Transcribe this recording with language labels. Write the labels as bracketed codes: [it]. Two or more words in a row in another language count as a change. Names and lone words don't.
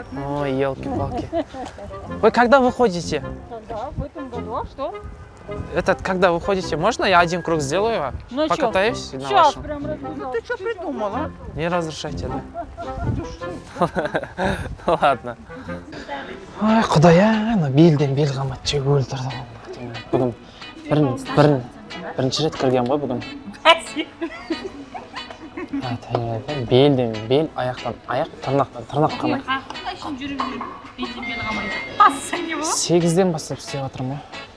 [ru] Ой, елки-палки. Вы когда выходите? Когда? В этом году? А что? Когда выходите, можно я один круг сделаю? Ну, покатаюсь на сейчас вашем? прям разбежал. Ты что придумала? Не разрешайте, да? Ну ладно. [kk] Ой, құдая, белден бел қамат жек өлтірді. Бүгін бірінші рет кіргем ғой бүгін. Белден бел, аяқтан аяқ, тырнақтан тырнақ қамай. 8-ден бастап істеп жатырмын ғой.